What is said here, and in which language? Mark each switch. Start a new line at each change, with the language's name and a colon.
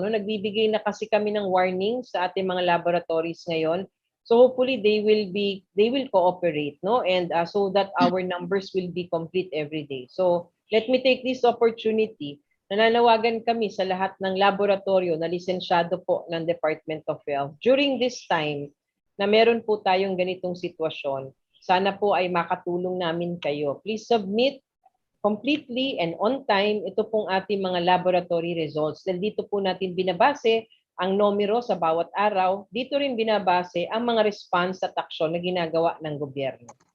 Filipino: Nagbibigay na kasi kami ng warning sa ating mga laboratories ngayon.
English: So hopefully they will cooperate, and so that our numbers will be complete every day. So let me take this opportunity.
Filipino: Nananawagan kami sa lahat ng laboratorio na lisensyado po ng Department of Health.
English: During this time
Filipino: na meron po tayong ganitong sitwasyon, sana po ay makatulong namin kayo.
English: Please submit completely and on time
Filipino: ito pong ating mga
English: laboratory results.
Filipino: Dahil dito po natin binabase ang numero sa bawat araw. Dito rin binabase ang mga response at aksyon na ginagawa ng gobyerno.